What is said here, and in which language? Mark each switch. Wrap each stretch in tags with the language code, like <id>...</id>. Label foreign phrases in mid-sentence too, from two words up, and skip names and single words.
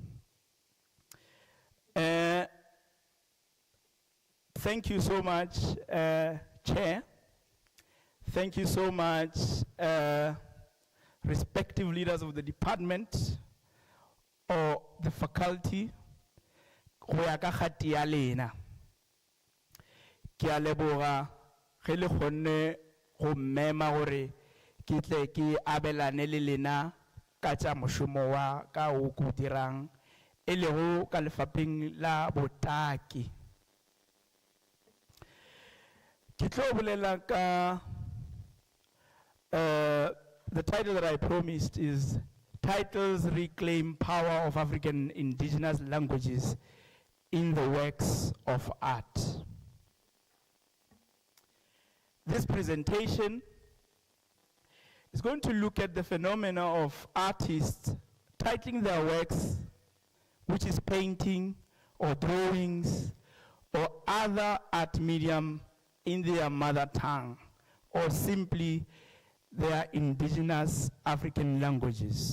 <en>Thank you so much, Chair. Thank you so much, respective leaders of the department or the faculty.</en> <nso>Ke a leboga ge le kgonne go mmema gore ke tle ke abelane le lena ka tša mošomo wa ka o ko dirang e lego ka lefapheng la botaki. Ke tlo bolela ka</nso> <en>the title that I promised is Titles Reclaim Power of African Indigenous Languages in the Works of Art. This presentation is going to look at the phenomena of artists titling their works, which is painting or drawings or other art medium in their mother tongue or simply their indigenous African languages.</en>